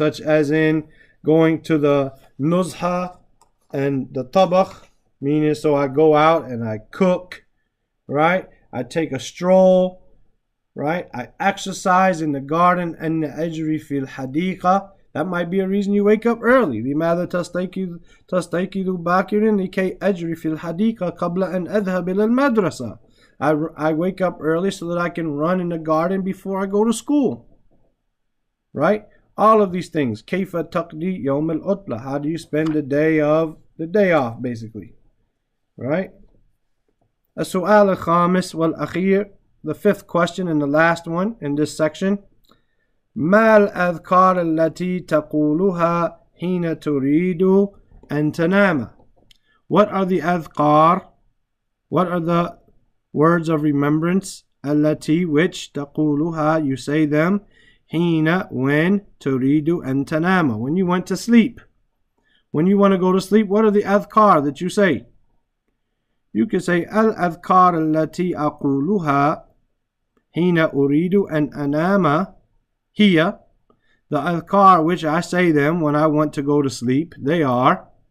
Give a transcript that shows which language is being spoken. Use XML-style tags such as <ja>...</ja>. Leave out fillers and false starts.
<en>Such as in going to the nuzha and the tabakh, meaning so I go out and I cook, right? I take a stroll, right? I exercise in the garden, and ajri fil hadiqa. That might be a reason you wake up early.</en> <ar>لماذا تستيقظ باكرا لكي أجري في الحديقة قبل أن أذهب إلى المدرسة.</ar> <en>I wake up early so that I can run in the garden before I go to school. Right? All of these things.</en> <ar>كيف تقضي يوم العطلة?</ar> <en>How do you spend the day off, basically? Right?</en> <ar>السؤال الخامس والأخير,</ar> <en>the fifth question and the last one in this section.</en> <ar>ما الأذكار التي تقولها حين تريد أن تنام?</ar> <en>What are the adhkar? What are the words of remembrance? التي, which, تقولها, you say them, حين, when, تريد أن تنام, when you want to sleep. When you want to go to sleep, what are the adhkar that you say? You can say</en> <ar>الأذكار التي أقولها حين أريد أن أنام.</ar> <en>Here, the adhkar which I say them when I want to go to sleep, they are</en>